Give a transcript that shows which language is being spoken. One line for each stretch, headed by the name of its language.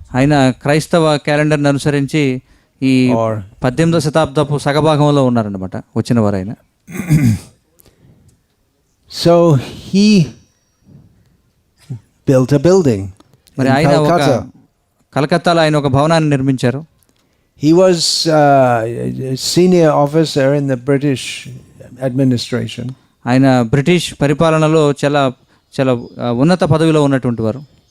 Telugu: ఆయన క్రైస్తవ క్యాలెండర్ని అనుసరించి ఈ 18వ శతాబ్దపు సగభాగంలో ఉన్నారన్నమాట వచ్చిన వారు ఆయన.
English: So he built a building.
Telugu: మరి ఆయన ఒక కలకత్తాలో ఆయన ఒక భవనాన్ని నిర్మించారు.
English: He was a senior officer in the British administration.
Telugu: ఆయన బ్రిటిష్ పరిపాలనలో చాలా ఉన్నత పదవిలో ఉన్నటువంటి వారు.